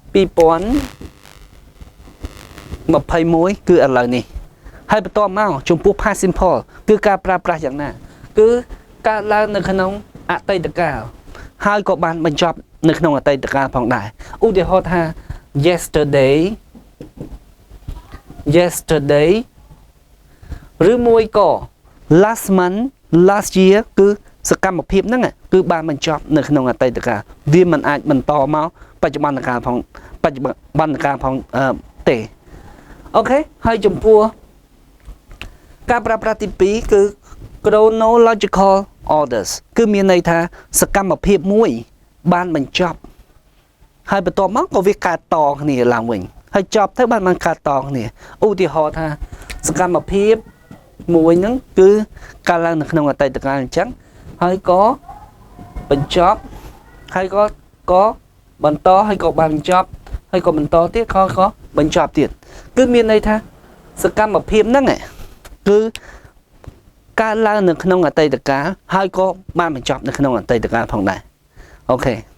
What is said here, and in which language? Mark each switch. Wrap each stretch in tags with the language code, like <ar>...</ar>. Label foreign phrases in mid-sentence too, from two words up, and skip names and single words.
<km>2021 គឺឥឡូវនេះហើយបន្តមកចំពោះ</km> <en>past simple</en> <km>គឺការប្រើប្រាស់យ៉ាងណាគឺកើតឡើងនៅក្នុងអតីតកាលហើយក៏បានបញ្ចប់នៅក្នុងអតីតកាលផងដែរឧទាហរណ៍ថា yesterday ឬមួយក៏</km> <en>last month last year</en> <km>គឺសកម្មភាពហ្នឹងគឺបានបញ្ចប់នៅក្នុងអតីតកាលវាមិនអាចបន្តមកបច្ចុប្បន្នកាលផងទេ អូខេហើយចំពោះការប្រើប្រាស់ទី2គឺ</km> <en>chronological orders</en> <km>គឺមានន័យថាសកម្មភាពមួយបានបញ្ចប់ហើយបន្ទាប់មកក៏វាកើតតគ្នាឡើងវិញហើយ ចប់ទៅបានកើតតគ្នាឧទាហរណ៍ថាសកម្មភាពមួយហ្នឹងគឺកើតឡើងនៅក្នុងអតីតកាលអញ្ចឹងហើយក៏បញ្ចប់ហើយក៏បន្តហើយក៏បានបញ្ចប់ហើយក៏បន្តទៀតក៏បញ្ចប់ទៀតគឺមានន័យថាសកម្មភាពហ្នឹងគឺកើតឡើងនៅក្នុងអតីតកាលហើយក៏បានបញ្ចប់នៅក្នុងអតីតកាលផងដែរអូខេ</km>